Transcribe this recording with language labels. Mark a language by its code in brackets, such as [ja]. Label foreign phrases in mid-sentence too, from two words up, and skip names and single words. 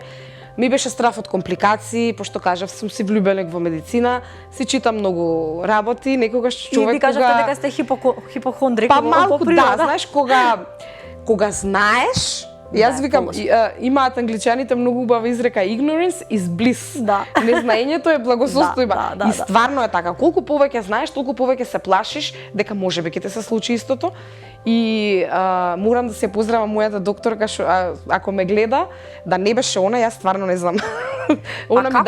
[mk] Ми беше страв од компликации, пошто кажав сум си влюбеник во медицина, си читам многу работи, некогаш човек И ви кажавте дека сте хипохондрик па по малку природа. да, знаеш кога знаеш. Јас Да, викам, положи. имаат англичаните многу убава изрека [en] ignorance is bliss. [mk] Да. Незнаењето е благосостојба. Да, И стварно е така. Колку повеќе знаеш, толку повеќе се плашиш дека можеби ќе ти се случи истото. И морам да се поздравам мојата докторка што ако ме гледа, да не беше она, јас стварно не знам. Она ми како?